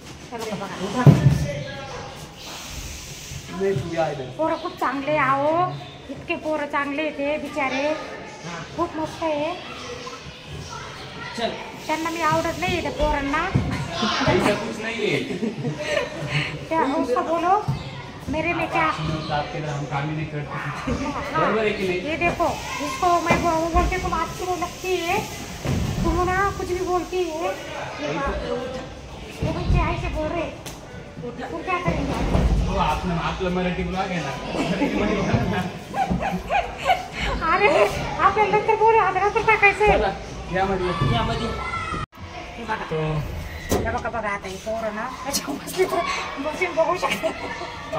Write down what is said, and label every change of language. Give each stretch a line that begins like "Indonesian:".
Marathi: चलो बघा नाही तू या इथे. पोरं खूप चांगले आहो इतके पोरं चांगले ते बिचारे खूप मस्त आहे चल त्यांना मी आवडत नाही त्या पोरांना
Hindi: ऐसा कुछ नहीं है क्या उसको बोलो मेरे में क्या आपके तरह हम काम ही नहीं करते बराबर है कि नहीं? ये देखो इसको मैं बोलती तुम अच्छी नहीं लगती है तुम ना कुछ भी बोलती है ये बच्चे ऐसे बोल रहे तुम क्या करेंगे
Marathi: हो आपलं मराठी ब्लॉग आहे ना अरे आपल्याला नंतर बोलू आता नंतर टाकायचं यामध्ये हे बघा हे बघा बघा आता हे पोरं ना त्याच्या बसून बघू शकता